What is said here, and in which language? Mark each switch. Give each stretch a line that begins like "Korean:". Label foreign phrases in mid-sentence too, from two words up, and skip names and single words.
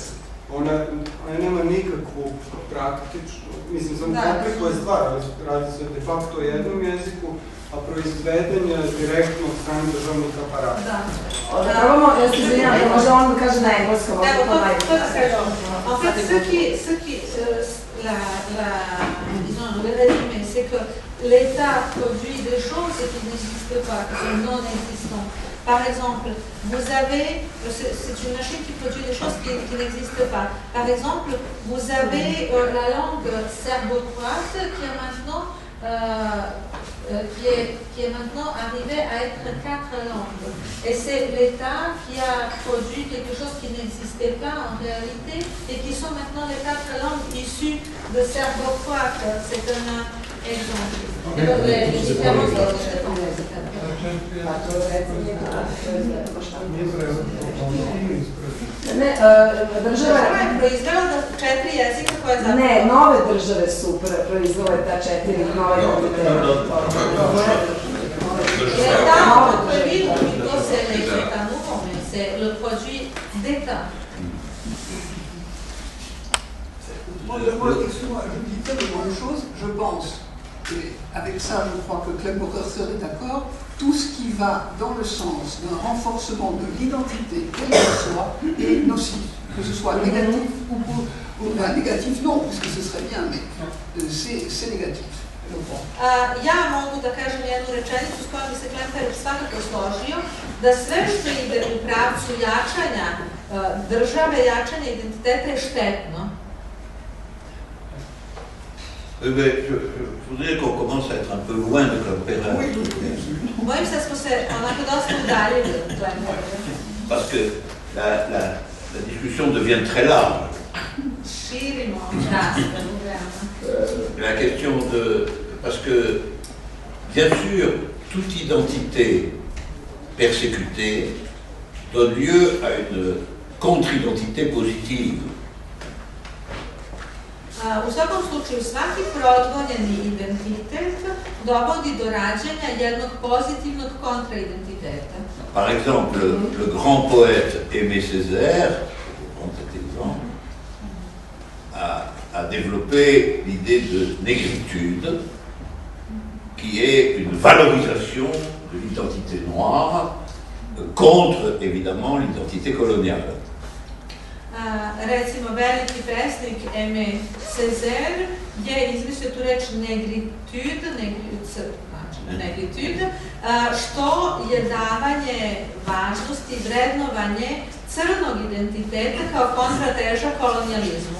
Serbian: Ona nema nikakvu praktičnu, mislim, samo komplikuje stvar, ali radi se
Latin: de facto
Serbian: o jednom jeziku, a proizveden je direktno od strane državnih aparata. Probamo, ja se izvinjam, da možda on kaže na engleskom, možda to najbolje.
French: En fait, le résumé, c'est que l'État produit des choses qui n'existent pas, qui sont non existantes. Par exemple, vous avez, c'est une machine qui produit des choses qui n'existent pas. Par exemple, vous avez la langue serbo-croate qui est maintenant arrivée à être 4 langues. Et c'est l'État qui a produit quelque chose qui n'existait pas en réalité et qui sont maintenant les 4 langues issues de serbo-croate. C'est un exemple. Les différences
Serbian: država je proizvela 4 jezika koje zapravo... Ne, nove države su proizvele ta 4 nove jezike.
French: L'État en produit, plutôt c'est les États nouveaux, mais c'est le produit d'État. Excuse-moi, je dis tellement de choses, je pense. Et avec ça, je crois que Clem Boker serait d'accord, tout ce qui va dans le sens d'un renforcement de l'identité, quelle qu'elle soit, est nocif. Que ce soit négatif ou négatif, non, puisque ce serait bien, mais c'est négatif.
Serbian: Ja mogu da kažem jednu rečenicu s kojom bi se Klemperer svakako složio, da sve što ide u pravcu jačanja države, jačanja identiteta je štetno.
French: Je voudrais qu'on commence à être un peu loin de Klemperer. Oui.
Serbian: Bojim se da smo se onako dosta udaljili od Klemperera.
French: Parce que la discussion devient très large.
Serbian: Širimo raspravu veoma.
French: La question de... Parce que, bien sûr, toute identité persécutée donne lieu à une contre-identité positive.
Serbian: U svakom slučaju, svaki progonjeni identitet dovodi do rađenja jednog pozitivnog kontraidentiteta.
French: Par exemple, le grand poète Aimé Césaire, pour prendre cet exemple, a développé l'idée de négritude, qui est une valorisation de l'identité noire contre, évidemment, l'identité coloniale.
Serbian: Recimo, veliki pesnik Aimé Césaire je izmislio tu reč negritude, što je davanje važnosti i vrednovanje crnog identiteta kao kontrateža kolonijalizmu.